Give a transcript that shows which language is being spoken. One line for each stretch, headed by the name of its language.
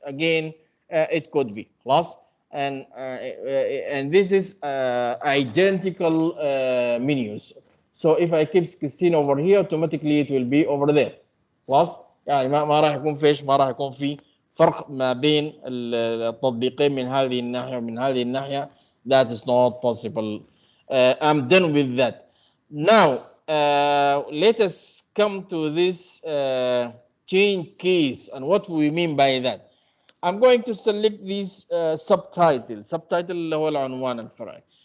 English: Again, it could be خلاص, and this is identical menus. So if I keep 16 over here, automatically it will be over there.
Arabic: خلاص, يعني ما راح يكون فيش, ما راح يكون في فرق ما بين التطبيقين من هذه الناحية ومن هذه الناحية.
English: That is not possible. I'm done with that. Now let us come to this change case and what we mean by that. I'm going to select this subtitle
Arabic: اللي هو العنوان الفرعي.